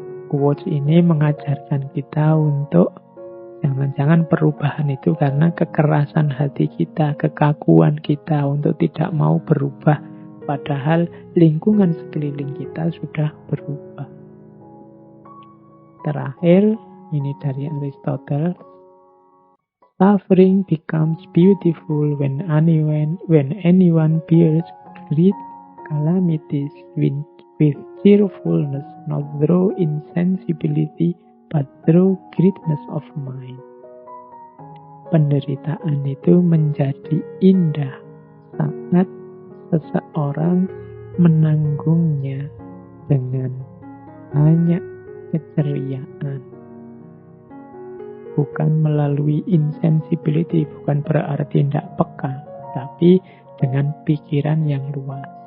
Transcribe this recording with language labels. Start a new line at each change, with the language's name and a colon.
Indonesian: Quotes ini mengajarkan kita untuk jangan-jangan perubahan itu karena kekerasan hati kita, kekakuan kita untuk tidak mau berubah. Padahal lingkungan sekeliling kita sudah berubah. Terakhir, ini dari Aristoteles.
English: Suffering becomes beautiful when anyone bears great calamities with cheerfulness, not through insensibility, but through greatness of mind.
Indonesian: Penderitaan itu menjadi indah saat seseorang menanggungnya dengan banyak keceriaan. Bukan melalui insensibility, bukan berarti tidak peka, tapi dengan pikiran yang luas.